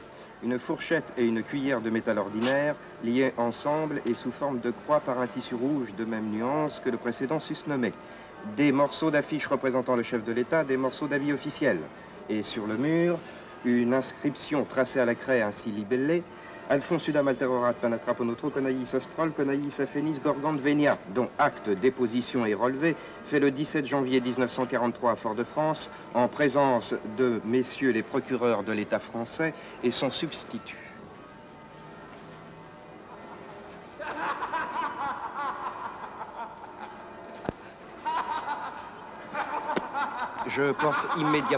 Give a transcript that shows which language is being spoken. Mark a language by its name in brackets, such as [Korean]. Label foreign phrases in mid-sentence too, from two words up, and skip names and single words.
[French] Une fourchette et une cuillère de métal ordinaire, liées ensemble et sous forme de croix par un tissu rouge de même nuance que le précédent susnommé. Des morceaux d'affiches représentant le chef de l'État, des morceaux d'avis officiels. Et sur le mur, une inscription tracée à la craie ainsi libellée: Alphonse Sudam Alterorat Panatra Ponotro Conaïs Astrol Conaïs Aphénis Gorgande Venia, dont acte, déposition et relevé fait le 17 janvier 1943 à Fort-de-France en présence de messieurs les procureurs de l'État français et son substitut. Je porte immédiatement.